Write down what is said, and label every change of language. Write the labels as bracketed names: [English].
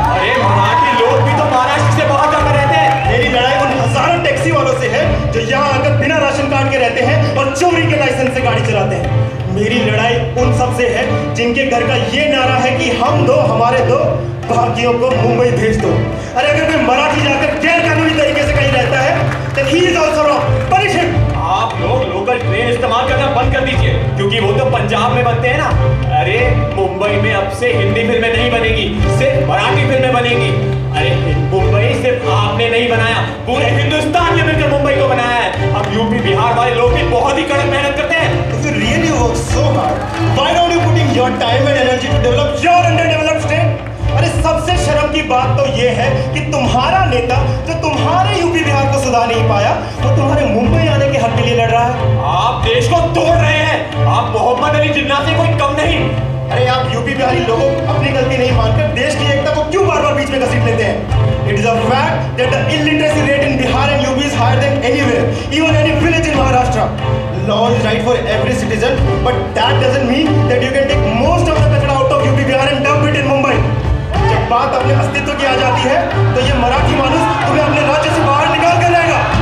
[Hindi] अरे मराठी लोग भी तो महाराष्ट्र से बाहर जाकर रहते हैं। मेरी लड़ाई उन हजारों टैक्सी वालों से है जो यहाँ आकर बिना राशन कार्ड के रहते हैं और चोरी के लाइसेंस से गाड़ी चलाते हैं। मेरी लड़ाई उन सब से है जिनके घर का ये नारा है कि हम दो हमारे दो भाग्यों को मुंबई भेज दो। अरे अगर कोई मराठी जाकर गैर कानूनी तरीके से कहीं रहता है तो [English] he is also wrong. Punish him. [Hindi] आप लोग लोकल ट्रेन इस्तेमाल करना बंद कर दीजिए, क्योंकि वो तो पंजाब में बनते हैं ना। अरे मुंबई में अब से हिंदी फिल्में नहीं बनेगी, सिर्फ मराठी फिल्में बनेगी। अरे मुंबई सिर्फ आपने नहीं बनाया, पूरे हिंदुस्तान ने मिलकर मुंबई को बनाया है। अब यूपी बिहार वाले लोग भी बहुत ही कड़क मेहनत करते हैं। [English] If you really work so hard, why don't you putting your time and energy to develop your underdeveloped state? [Hindi] अरे सबसे शर्म की बात तो ये है कि तुम्हारा नेता जो तुम्हारे यूपी बिहार को सुधार नहीं पाया, वो तुम्हारे मुंबई आने के हक के लिए लड़ रहा है। आप देश को तोड़ रहे हैं। आप मोहम्मद अली जिन्ना से कोई कम नहीं। अरे आप यूपी बिहारी लोगों अपनी गलती नहीं मानकर देश की एकता को क्यों बार बार बीच में घसीट लेते हैं? [English] It is a fact that the illiteracy rate in Bihar and UP is higher than anywhere, even any village in Maharashtra. Law is right for every citizen, but that doesn't mean that you can take most of the kachra out of UP Bihar and dump it in Mumbai. [Hindi] जब बात अपने अस्तित्व की आ जाती है, तो ये मराठी मानुस तुम्हें अपने राज्य से बाहर निकाल कर जाएगा।